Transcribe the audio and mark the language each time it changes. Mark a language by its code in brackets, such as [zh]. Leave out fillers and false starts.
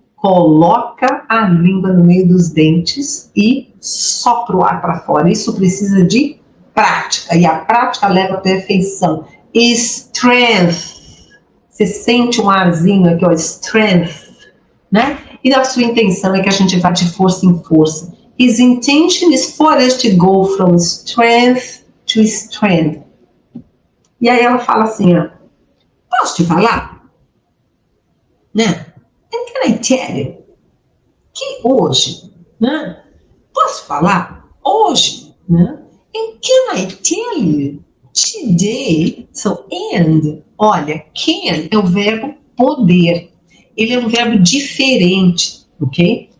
[pt] Coloca a língua no meio dos dentes e sopra o ar para fora. Isso precisa de prática, e a prática leva à perfeição. Strength. Você sente um arzinho aqui, ó, strength, né? E a sua intenção é que a gente vá de força em força. [en] His intention is for us to go from strength to strength. [pt] E aí ela fala assim, ó, posso te falar? Né? [en] And can I tell you? [pt] Que hoje, né? Posso falar? Hoje, né? [en] And can I tell you? Today, so and, [pt] olha, can é o verbo poder. Ele é um verbo diferente, ok?